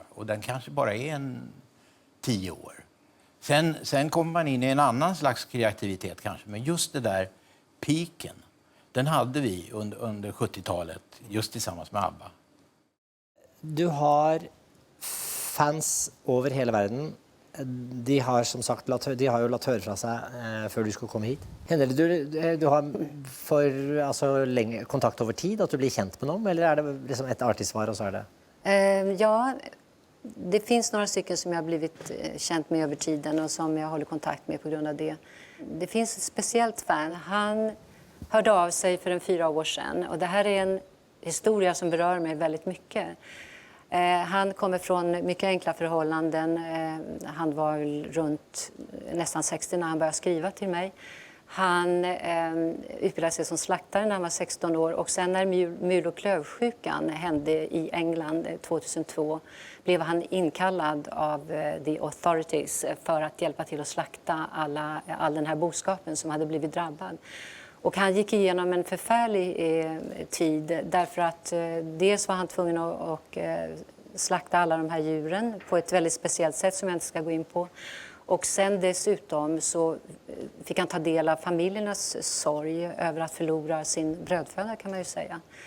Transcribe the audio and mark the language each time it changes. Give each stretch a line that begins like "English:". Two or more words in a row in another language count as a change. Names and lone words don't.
Swedish: Och den kanske bara är 10 år. Sen kommer man in i en annan slags kreativitet kanske. Men just det där piken, den hade vi under 70-talet just tillsammans med ABBA.
Norwegian: Du har fans over hele verden. De har som sagt de har jo latt høre fra seg før du skulle komme hit. Hender det du har lenge kontakt over tid, at du blir kjent med noen, eller er det liksom ett artig-svar, og så er det?
Swedish: Ja, det finns några stycken som jag har blivit känt med över tiden och som jag håller kontakt med på grund av det. Det finns ett speciellt fan. Han hörde av sig för 4 år sedan och det här är en historia som berör mig väldigt mycket. Han kommer från mycket enkla förhållanden. Han var runt nästan 60 när han började skriva till mig. Han utbildade sig som slaktare när han var 16 år och sen när mul- och klövsjukan hände i England 2002 blev han inkallad av
English: the authorities
Swedish: för att hjälpa till att slakta all den här boskapen som hade blivit drabbad. Och han gick igenom en förfärlig tid därför att dels var han tvungen att slakta alla de här djuren på ett väldigt speciellt sätt som jag inte ska gå in på. Och sen dessutom så fick han ta del av familjernas sorg över att förlora sin brödföda kan man ju säga.